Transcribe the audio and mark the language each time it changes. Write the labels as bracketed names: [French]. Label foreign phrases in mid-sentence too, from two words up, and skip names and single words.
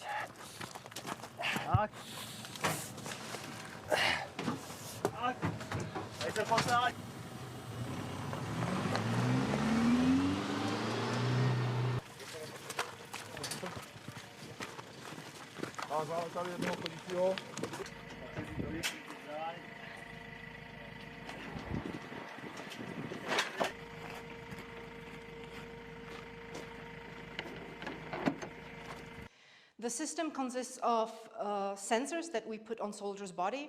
[Czech] Tak. Teď se posaď. A zále tady jednoho chodícího. [English] The system consists of sensors that we put on soldier's body